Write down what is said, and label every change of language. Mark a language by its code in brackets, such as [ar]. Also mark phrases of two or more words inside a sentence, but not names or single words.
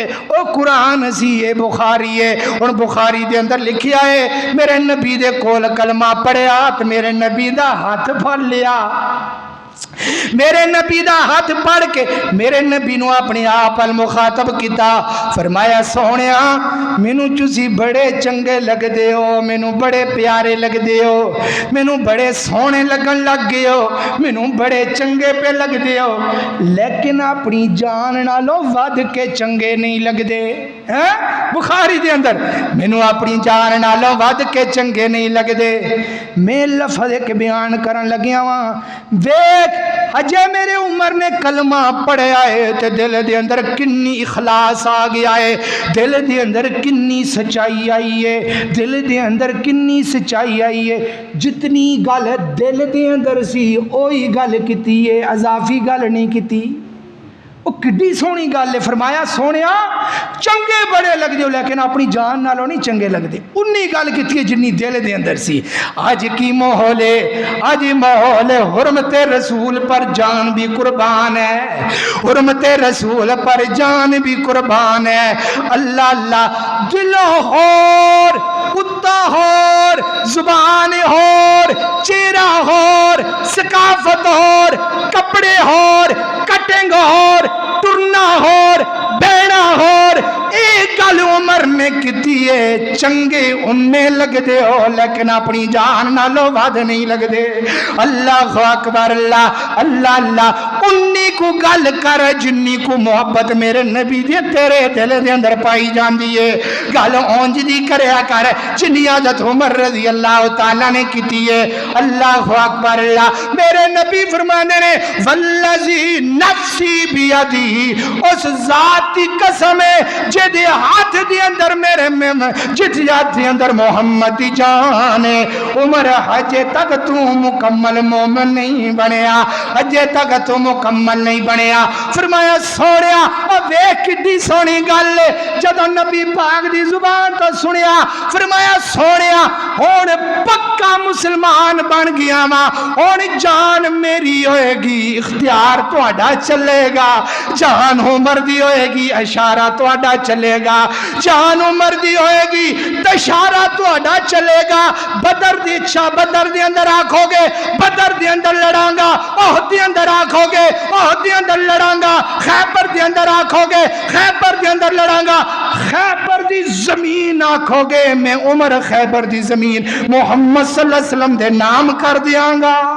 [pa] او قرآن سی، اے بخاری ہے، اور بخاری دے اندر لکھیا ہے میرے نبی دے کول کلمہ پڑھیا تو میرے نبی دا ہاتھ پھڑ لیا، میرے نبی دا ہاتھ پڑھ کے میرے نبی نو اپنے آپ المخاطب کیتا، فرمایا سونیا مینوں تسی بڑے چنگے لگ دے ہو، مینوں بڑے پیارے لگ دے ہو، مینوں بڑے سونے لگن لگ گئے ہو، مینوں بڑے چنگے پہ لگ دے ہو، لیکن اپنی جان نالوں ود کے چنگے نہیں لگ دے۔ بخاری دے اندر مینوں اپنی جان نالوں ود کے چنگے نہیں لگ دے۔ میں لفظ ایک بیان کرن لگیا ہاں، دیکھ اجے میرے عمر نے کلمہ پڑھیا ہے تے دل دے اندر کنی اخلاص آ گیا ہے، دل دے اندر کنی سچائی آئی ہے، دل دے اندر کنی سچائی آئی ہے۔ جتنی گل دل دے اندر سی اوہی گل کیتی ہے، اضافی گل نہیں کیتی۔ وہ کڈی سونی گل ہے، فرمایا سونیا چنگے بڑے لگ دے لیکن اپنی جان نالوں نہیں چنگے لگ دے، انی گل کیتی ہے جنی دل دے اندر سی۔ [ur] آج کی ماحول ہے، آج ماحول ہے حرمت رسول پر جان بھی قربان ہے، حرمت رسول پر جان بھی قربان ہے۔ [pa] اللہ اللہ، دل ہور کتا ہور، زبان ہور، چہرہ ہور، ثقافت ہور، کپڑے ہور، کٹنگ ہور، ٹرنا ہور، بہنا ہور، ایک گل عمر نے کیتی ہے چنگے انہیں لگ دے ہو لیکن اپنی جان نالوں ود نہیں لگ دے۔ اللہ اکبر اللہ، اللہ اللہ، انی کو گل کر جنی کو محبت میرے نبی دی تیرے دل دے اندر پائی جاندی ہے، گل اونج دی کریا کر جنی حضرت عمر [ar] رضی اللہ تعالیٰ [pa] نے کیتی ہے۔ اللہ اکبر اللہ، میرے نبی فرمانے نے [ar] والذی نفسی بیدی، [ur] اس ذات کی قسم ہے [pa] جدے ہاتھ دے اندر میرے جس ہاتھ دے اندر محمد دی جان ہے، عمر ہجے تک تو مکمل مومن نہیں بنیا، ہجے تک تو مکمل نہیں بنیا۔ فرمایا سونیا ویکھ کڈی سونی گل جدوں نبی پاک دی زبان تو سنیا، فرمایا سونیا ہن پکا مسلمان بن گیا وا، ہن جان میری ہوئے گی، اختیار تہاڈا چلے گا، جان عمر دی ہوئے گی، اشارہ تہاڈا چلے گا، جان عمر دی ہوئے گی، اشارہ تہاڈا چلے گا۔ بدر دی اچھا بدر دے اندر آکھو گے بدر دے اندر لڑاں گا، احد دے اندر آکھو گے احد دے اندر لڑاں گا، خیبر دے اندر آکھو گے خیبر دے اندر لڑاں گا، خیبر دی زمین آکھو گے میں عمر خیبر دی زمین محمد [ar] صلی اللہ علیہ وسلم [pa] دے نام کر دیاں گا۔